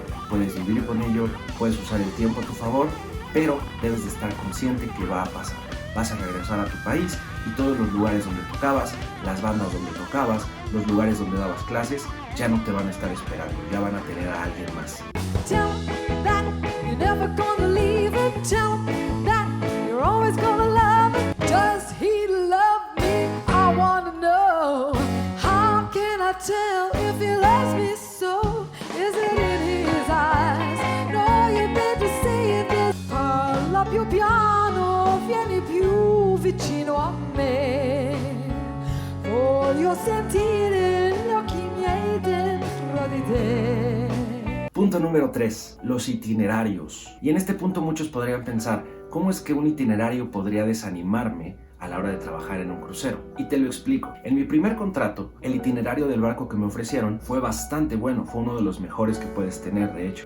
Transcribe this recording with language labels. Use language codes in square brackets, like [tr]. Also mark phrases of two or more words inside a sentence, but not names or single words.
[es] Puedes vivir con ello, puedes usar el tiempo a tu favor, pero debes de estar consciente que va a pasar. Vas a regresar a tu país y todos los lugares donde tocabas, las bandas donde tocabas, los lugares donde dabas clases, ya no te van a estar esperando, ya van a tener a alguien más. [en] Tell him that you're never gonna leave him. Tell him that you're always gonna love him. Does he love me? I wanna know. How can I tell if he loves me so? Is it in his eyes? No, you need to see it. [it] Parla più piano, vieni più vicino a me. Voglio sentire gli occhi miei dentro di te. [es] Punto número 3, los itinerarios. Y en este punto muchos podrían pensar, ¿cómo es que un itinerario podría desanimarme a la hora de trabajar en un crucero? Y te lo explico. En mi primer contrato, el itinerario del barco que me ofrecieron fue bastante bueno, fue uno de los mejores que puedes tener, de hecho.